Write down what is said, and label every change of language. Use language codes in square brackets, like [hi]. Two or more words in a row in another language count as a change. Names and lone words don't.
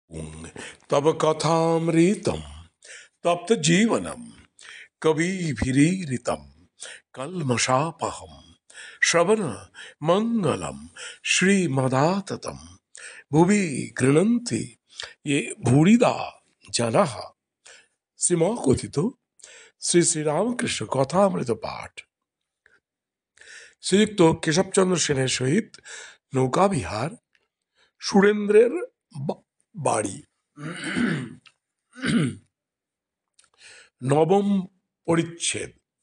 [sa] तब कथामृतम तप्त जीवनम कविभिरीरितम कल्मषापहम श्रवण मंगलम श्रीमदाततम भुवि गृह्णन्ति ये भूरिदा जनः। [bn] শ্রীমকথিত শ্রী শ্রীরামকৃষ্ণ কথামৃত পাঠ শ্রীযুক্ত কেশবচন্দ্র সেনের সহিত নৌকাবিহার সুরেন্দ্রের বাড়ি। নবম পরিচ্ছেদ।